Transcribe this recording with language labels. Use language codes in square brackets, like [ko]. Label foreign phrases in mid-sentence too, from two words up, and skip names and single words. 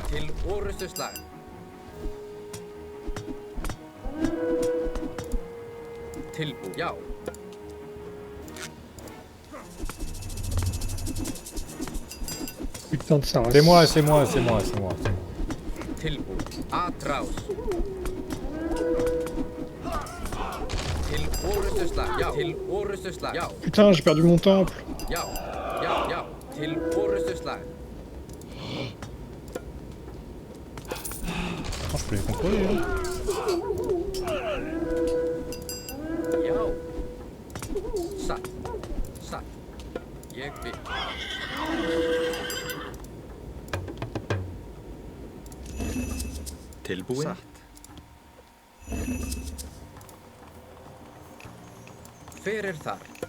[is] Til orustuslag. Tilbúið. Já. [fr] Putain de Saras. C'est moi, c'est moi, c'est moi, c'est moi. [is] Tilbúið. Atrás. Orrustuslag. Já. Til orrustuslag. Já. [fr] Putain, j'ai perdu mon temple. [is] Já. Já. Já. Til orrustuslag. [fr] Attends, je peux les contrôler là. [is] Já. Satt. Satt. Ég vil. Tilbúin. Satt. Hver er þar?